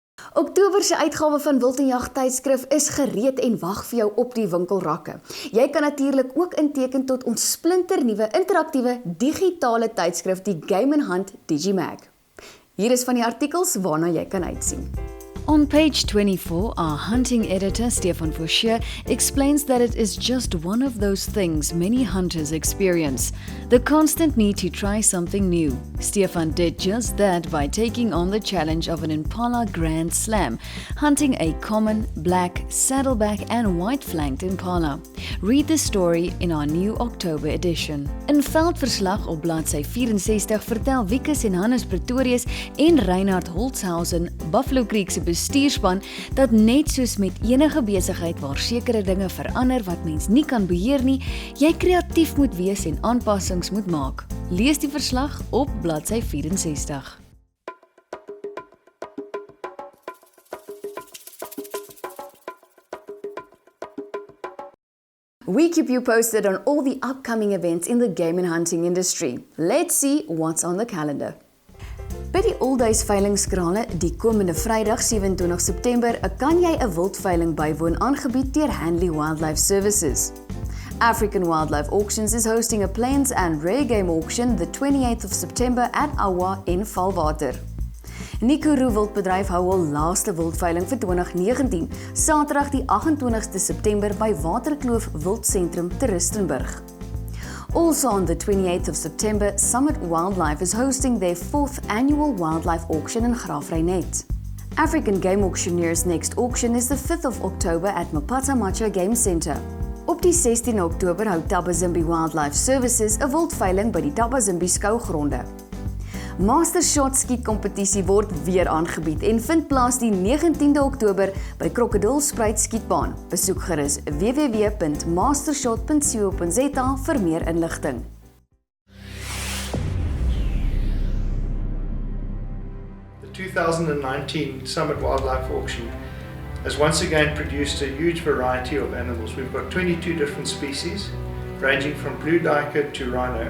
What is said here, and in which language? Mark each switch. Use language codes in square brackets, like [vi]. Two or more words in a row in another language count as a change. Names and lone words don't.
[af] Oktober se uitgawe van Wild & Jag tydskrif is gereed en wag vir jou op die winkelrakke. Jy kan natuurlik ook inteken tot ons splinternuwe interaktiewe digitale tydskrif, die Game & Hunt DigiMag. Hier is van die artikels waarna jy kan uitsien. [en] On page 24, our hunting editor, Stefan Foucher, explains that it is just one of those things many hunters experience, the constant need to try something new. Stefan did just that by taking on the challenge of an Impala Grand Slam, hunting a common, black, saddleback and white-flanked Impala. Read the story in our new October edition. [af] In veldverslag op bladsy 64 vertel Wikus en Hannes Pretorius en Reinhard Holzhausen, Buffalo Creek se bestuurspan, dat net soos met enige besigheid waar sekere dinge verander wat mens nie kan beheer nie, jy kreatief moet wees en aanpassings moet maak. Lees die verslag op bladsy 64. [en] We keep you posted on all the upcoming events in the game and hunting industry. Let's see what's on the calendar. [af] By die All Days veilingskrale die komende Vrydag 27 September kan jy 'n wildveiling bywoon aangebied deur Hanley Wildlife Services. [en] African Wildlife Auctions is hosting a plains and rare game auction the 28th of September at Awa in Valwater. [af] Nikuru Wildbedryf hou hul laaste wildveiling vir 2019, Saterdag die 28ste September by Waterkloof Wildsentrum te Rustenburg. [en] Also on the 28th of September, Summit Wildlife is hosting their 4th annual wildlife auction in Graafreinet. African Game Auctioneers' next auction is the 5th of October at Mapata Macha Game Centre. [af] Op die 16 Oktober hou Tabazimbi Wildlife Services 'n wildveiling by die Tabazimbi skougronde. Master Shot skietkompetisie word weer aangebied en vind plaas die 19de Oktober by Krokodilspruit skietbaan. Besoek gerus www.mastershot.co.za vir meer inligting. [en] The 2019 Summit Wildlife Auction has once again produced a huge variety of animals. We've got 22 different species, ranging from blue duiker to rhino.